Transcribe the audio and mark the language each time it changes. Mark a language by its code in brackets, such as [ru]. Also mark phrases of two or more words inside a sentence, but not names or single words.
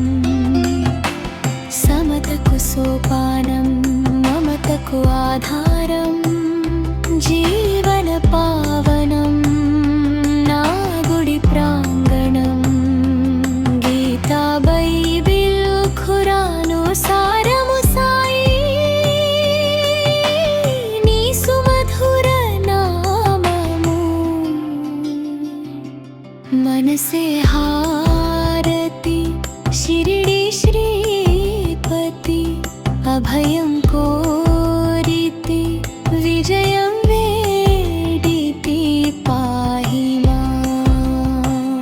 [te] సమతకు సోపానం మమతకు ఆధారం జీవన పావనం నా గుడి ప్రాంగణం గీతా बైబిల్ ఖురాను సారము సాయి నీ సుమధుర నామము। మనసే హారతి శిరిడీ శ్రీపతి అభయం కోరితి విజయం వేడితి [sa] पाहि माम्।